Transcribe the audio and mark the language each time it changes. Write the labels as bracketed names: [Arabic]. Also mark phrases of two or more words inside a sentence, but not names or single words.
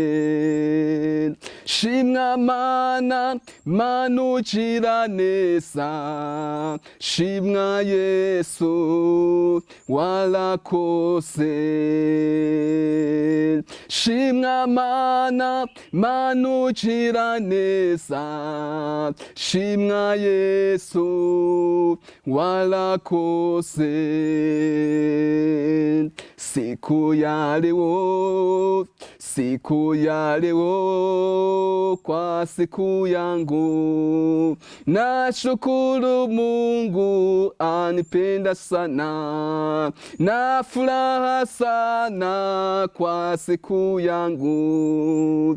[Kinyarwanda] Shimwa Mana, Mana ugira neza, shimwa Yesu warakoze. Shimwa Mana, Mana ugira neza, shimwa Yesu warakoze. [Swahili] Siku ya leo kwa siku yangu, nashukuru Mungu anipenda sana, na furaha sana kwa siku yangu.